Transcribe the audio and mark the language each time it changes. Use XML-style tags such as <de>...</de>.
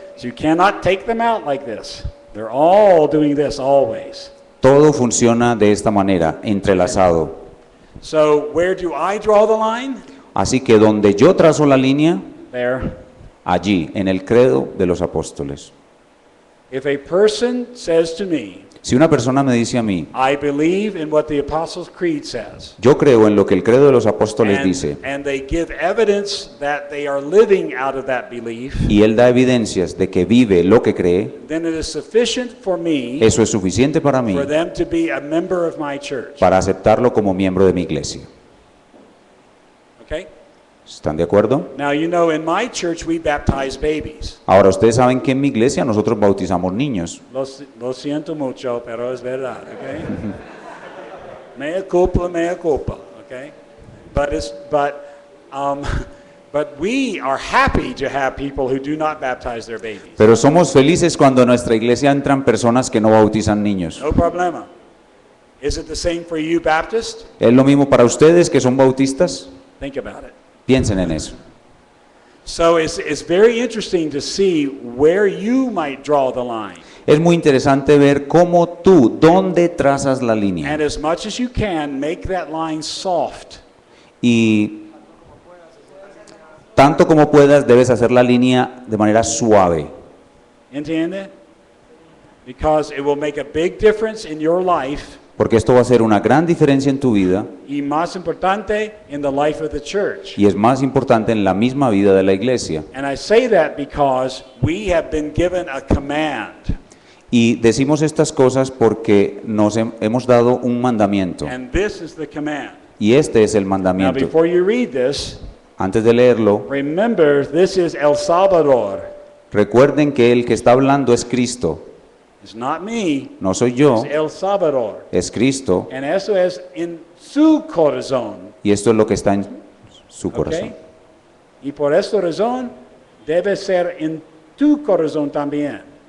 <en>So you cannot take them out like this. They're all doing this always.</en> <es>Todo funciona de esta manera, entrelazado.</es> <en>So where do I draw the line?</en> <es>Así que donde yo trazo la línea,</es> <en>There.</en> <es>allí, en el credo de los apóstoles.</es> <en>If a person says to me,</en> <es>Si una persona me dice a mí,</es> <en>I believe in what the Apostles' Creed says,</en> <es>yo creo en lo que el credo de los apóstoles dice,</es> <en>and they give evidence that they are living out of that belief,</en> <es>y él da evidencias de que vive lo que cree,</es> <en>then it is sufficient for me</en> <es>eso es suficiente para mí</es> <en>for them to be a member of my church.</en> <es>para aceptarlo como miembro de mi iglesia.</es> <en>Okay?</en> <es>¿Están de acuerdo?</es> <en>Now, you know, in my church we baptize babies.</en> <es>Ahora, ustedes saben que en mi iglesia nosotros bautizamos niños. Lo siento mucho, pero es verdad, okay? Mea culpa, okay?</es> <en>But we are happy to have people who do not baptize their babies.</en> <es>Pero somos felices cuando en nuestra iglesia entran personas que no bautizan niños. No problema.</es> <en>Is it the same for you Baptists?</en> <es>¿Es lo mismo para ustedes que son bautistas?</es> <en>Think about it.</en> <es>Piensen en eso.</es> <en>So it's very interesting to see where you might draw the line.</en> <es>Es muy interesante ver cómo tú, dónde trazas la línea.</es> <en>And as much as you can, make that line soft.</en> <es>Y tanto como puedas, debes hacer la línea de manera suave. Entiende?</es> <en>Because it will make a big difference in your life,</en> <es>Porque esto va a hacer una gran diferencia en tu vida y más importante,</es> <en>in the life of the church.</en> <es>y es más importante en la misma vida de la iglesia.</es> <en>And I say that because we have been given a command.</en> <es>Y decimos estas cosas porque nos hemos dado un mandamiento.</es> <en>And this is the command.</en> <es>Y este es el</es> <en>Now,</en> <es>mandamiento.</es> <en>before you read this,</en> <es>Antes de leerlo,</es> <en>remember this is El Salvador.</en> <es>recuerden que el que está hablando es Cristo.</es> <en>It's not me,</en> <es>No soy yo,</es> <en>it's El Salvador.</en> <es>es Cristo. And eso es en su corazón. Y esto es lo que está en su corazón. ¿Ok? Y por esta razón debe ser en tu corazón también.</es>